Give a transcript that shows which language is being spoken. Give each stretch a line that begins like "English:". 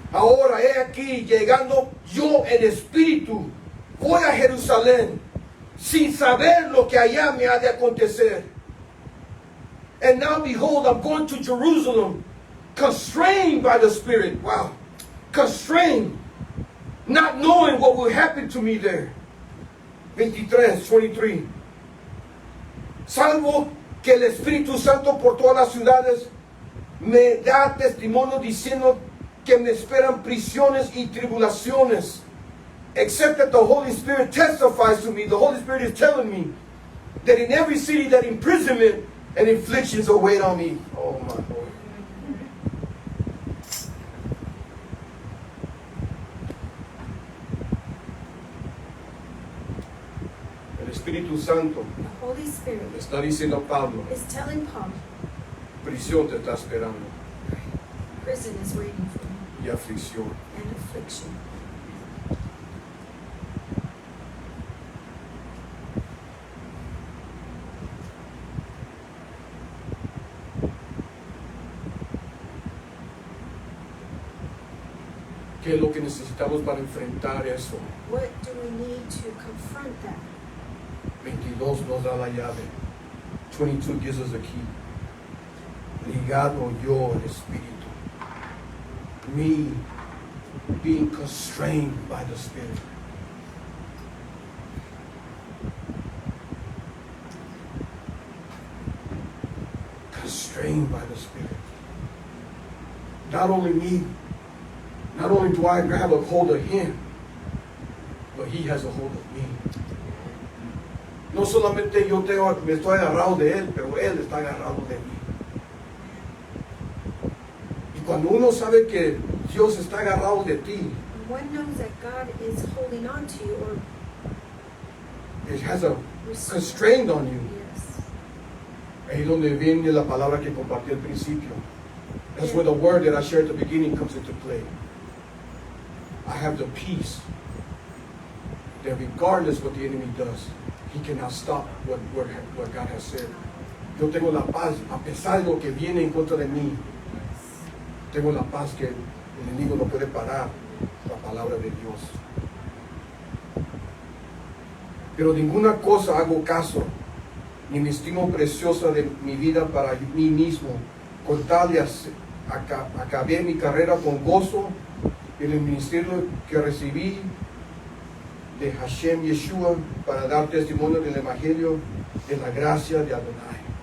Spanish: Ahora he aquí, llegando yo en espíritu, voy a Jerusalén, sin saber lo que allá me ha de acontecer.
English: And now behold, I'm going to Jerusalem, constrained by the Spirit. Wow. Constrained. Not knowing what will happen to me there. 23.
Spanish: Salvo que el Espíritu Santo por todas las ciudades me da testimonio diciendo que me esperan prisiones y tribulaciones.
English: Except that the Holy Spirit testifies to me. The Holy Spirit is telling me that in every city that imprisonment and afflictions await on me. Oh my Lord.
Spanish: El Espíritu Santo
English: The Holy Spirit
Spanish: le está diciendo a Pablo,
English: is telling Paul,
Spanish: prisión te está esperando
English: prison is waiting for you,
Spanish: y aflicción.
English: and affliction.
Spanish: ¿Qué es lo que necesitamos para enfrentar eso?
English: What do we need to confront that?
Spanish: 22 nos da la llave. 22
English: gives us the key.
Spanish: Ligado yo el Espíritu.
English: Me being constrained by the Spirit. Constrained by the Spirit. Not only do I grab a hold of Him, but He has a hold of me.
Spanish: No solamente me estoy agarrado de Él, pero Él está agarrado de mí. Y cuando uno sabe que Dios está agarrado de ti,
English: And one knows that God is holding on to you or it has a constraint on you. yes.
Spanish: Ahí es donde viene la palabra que compartí al principio.
English: That's where the word that I shared at the beginning comes into play. I have the peace that regardless what the enemy does, he cannot stop what God has said.
Spanish: Yo tengo la paz, a pesar de lo que viene en contra de mí, tengo la paz que el enemigo no puede parar, la palabra de Dios. Pero ninguna cosa hago caso, ni me estimo preciosa de mi vida para mí mismo, con tal de acabé mi carrera con gozo en el ministerio que recibí de Hashem Yeshua para dar testimonio del Evangelio de la gracia de Adonai.